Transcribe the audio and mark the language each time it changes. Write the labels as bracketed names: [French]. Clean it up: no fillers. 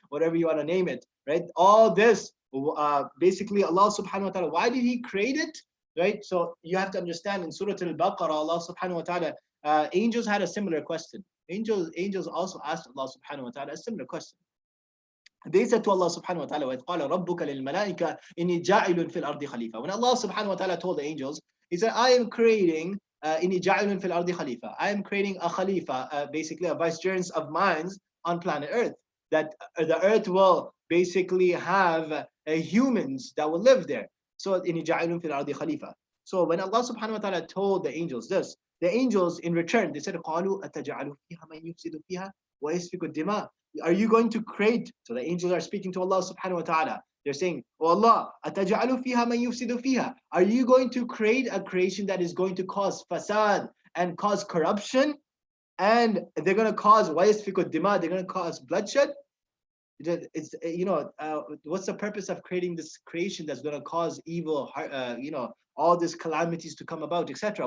[English] Whatever you want to name it, right? All this, basically, Allah subhanahu wa ta'ala, why did He create it, right? So you have to understand in Surah Al-Baqarah, Allah subhanahu wa ta'ala, angels had a similar question. Angels also asked Allah subhanahu wa ta'ala a similar question. They said to Allah subhanahu wa ta'ala, [Arabic] وَإِذْ قَالَ رَبُّكَ لِلْمَلَائِكَةِ إِنِّي جَاعِلٌ فِي الْأَرْضِ خَلِيفَةً. [English] When Allah subhanahu wa ta'ala told the angels, He said, I am creating [Arabic] إِنِّي جَاعِلٌ فِي الْأَرْضِ خَلِيفَةً. [English] I am creating a khalifa, basically a vicegerent of mine on planet Earth. That the Earth will basically have humans that will live there. So [Arabic] إِنِّي جَاعِلٌ فِي الْأَرْضِ خَلِيفَةً. [English] So when Allah subhanahu wa ta'ala told the angels this, the angels in return, they said, [Arabic] قَالُوا أَتَجْعَلُ فِيهَا مَنْ يُفْسِدُ فِيهَا وَيَسْفِكُ الدِّمَاءَ. [English] Are you going to create? So the angels are speaking to Allah subhanahu wa ta'ala. They're saying, oh Allah, [Arabic] أَتَجْعَلُ فِيهَا مَنْ يُفْسِدُ فِيهَا. [English] Are you going to create a creation that is going to cause fasad and cause corruption? And they're going to cause [Arabic] وَيَسْفِكُ الدِّمَاءَ. [English] They're going to cause bloodshed? It's what's the purpose of creating this creation that's going to cause evil, all these calamities to come about, etc.?